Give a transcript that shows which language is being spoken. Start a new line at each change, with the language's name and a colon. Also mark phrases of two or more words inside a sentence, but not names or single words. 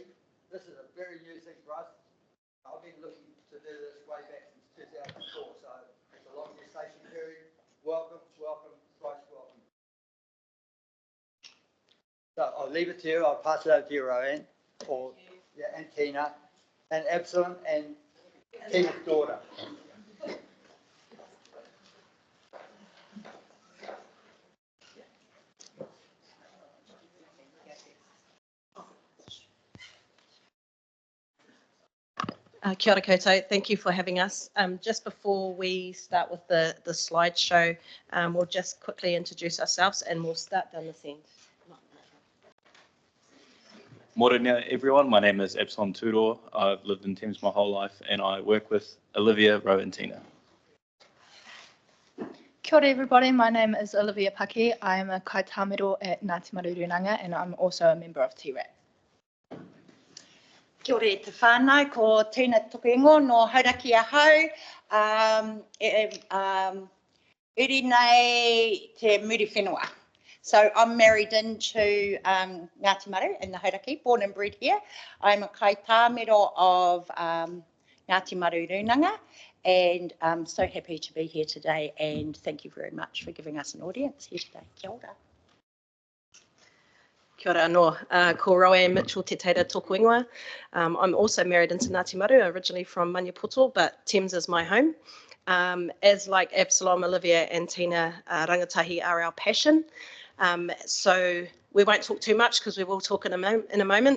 English: This is a very new thing for us. I've been looking to do this way back since 2004, so along your station period. Welcome, welcome, thrice welcome. So I'll leave it to you. I'll pass it over to you, Roanne, or yeah, and Tina, and Absalom, and Tina's daughter.
Māori: Kia ora koutou,
English: thank you for having us. Just before we start with the slideshow, we'll just quickly introduce ourselves and we'll start down this end. Morena everyone, my name is Absalom Tudor. I've lived in Thames my whole life and I work with Olivia, Ro and Tina.
Māori: Kia ora
English: everybody, my name is Olivia Paki. I am a kaitāmero at Ngāti Marurunanga and I'm also a member of TRAP.
Māori: Kia ora te whānau, ko Tina Tukuingo no Hauraki Ahau. Iri nei te muri whenua.
English: So I'm married into Ngāti Maru in the Hauraki, born and bred here. I'm a kaitāmero of Ngāti Marurunanga and I'm so happy to be here today and thank you very much for giving us an audience here today.
Māori: Kia ora. Kia ora anō, ko Roanne Mitchell te teira tōku ingoa.
English: I'm also married into Ngāti Maru, originally from Maniapoto, but Thames is my home. As like Absalom, Olivia and Tina, Rangatahi are our passion. So we won't talk too much because we will talk in a moment.